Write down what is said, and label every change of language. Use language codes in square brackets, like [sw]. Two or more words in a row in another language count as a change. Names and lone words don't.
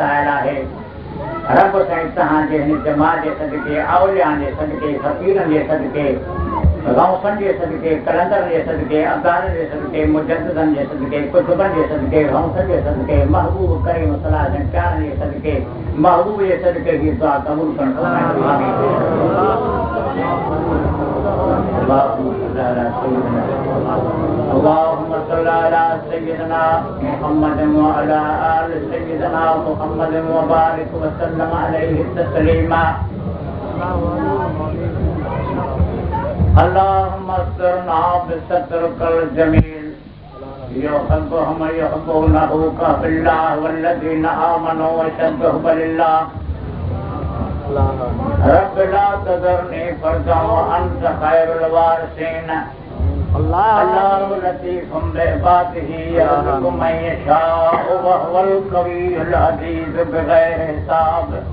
[sd] आयल आहे रब साईं तव्हांजे हिन जमात जे सदके औलियान जे सदके फ़क़ीरनि जे सदके गौसनि जे सदके कलंदरनि जे सदके अब्दालनि जे सदके मुजद्दिदनि जे सदके कुतुबनि जे सदके गौसनि जे सदके महबूब करीम सलाह जे प्यारनि जे सदके महबूब जे सदके जी दुआ क़बूल करणु [ar] اللهم صل على سيدنا محمد وعلى آل سيدنا محمد وبارك وسلم عليه تسليما اللهم استرنا بسترك الجميل يحبهم يحبونه بالله والذين آمنوا وشبهوا بالله رب لا تذرني فردا وأنت خير الوارثين الله لطيف بعباده يرزق من يشاء وهو القوي العزيز بغير حساب